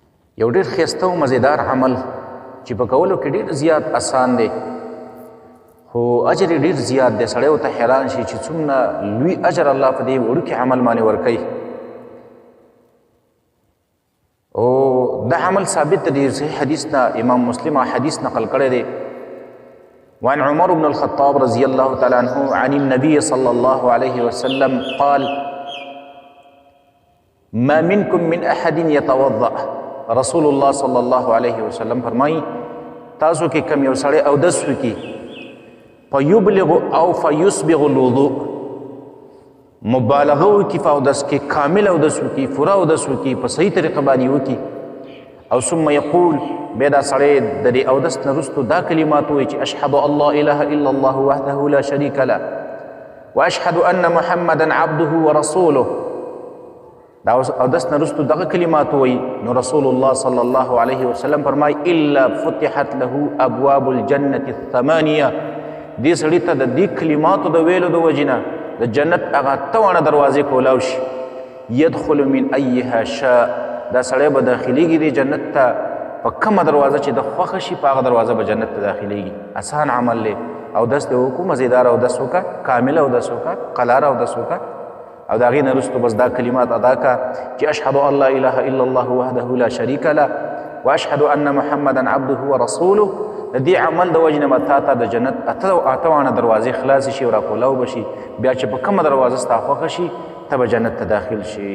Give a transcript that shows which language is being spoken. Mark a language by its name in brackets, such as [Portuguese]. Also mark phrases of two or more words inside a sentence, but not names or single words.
[Pashto] یو ډېر ښایسته او مزیدار عمل چې په کولو کې ډېر زیات آسان دی خو اجر یې ډېر زیات دی. سړی ورته حیران شي چې څومره لوی اجر الله په دې وړوکي عمل باندې ورکوي. او دا عمل ثابت دی صحیح حدیث نه، امام مسلم حدیث نقل کړی دی. [Arabic] وعن عمر بن الخطاب رضي الله تعالى عنه عن النبي صلى الله عليه وسلم قال ما منكم من أحد يتوضأ. [Pashto] رسول الله صلى الله عليه وسلم فرمائی تاسو کې کم یو سړی اودس وکړي فیبلغ او [Arabic] فیسبغ الوضوء، [Pashto] مبالغه وکړي په اودس کې، کامل اودس وکړي، پوره اودس وکړي، په صحیح طریقه باندې وکړي. [Arabic] او ثم یقول [Pashto] بیا دا سړی د دې اودس نه وروستو دا کلمات وایي چې [Arabic] اشهد ان لا اله الا الله وحده لا شریک له واشهد ان محمدا عبده ورسوله. [Pashto] دا اودس نه وروستو دغه کلمات وایي نو رسول الله صلی الله علیه وسلم فرمایي [Arabic] الا فتحت له ابواب الجنة الثمانیه. [Pashto] دې سړي ته د دې کلماتو د ویلو د وجې نه د جنت هغه اتهوانه دروازې کولاو شي. [Arabic] يدخل من ایها شاء، [Pashto] دا سړی به داخلیږي دې جنت ته په کومه دروازه چې د خوښه شي په هغه دروازه به جنت ته داخلیږي. آسان عمل دی. اودس دې وکړو، مزیدار اودس وکړه، کامل اودس وکړه، قلار اودس وکړه، او د هغې نه وروستو بس دا کلمات ادا کړه چې [Arabic] اشهد ان لا اله الا الله وحده لا شریک له واشهد ان محمدا عبده ورسوله. [Pashto] د دې عمل د وجې نه به تا ته د جنت اتهوانه دروازې خلاصې شي او راکولاو به شي. بیا چې په کومه دروازه ستا خوښه شي ته به جنت ته داخل شي.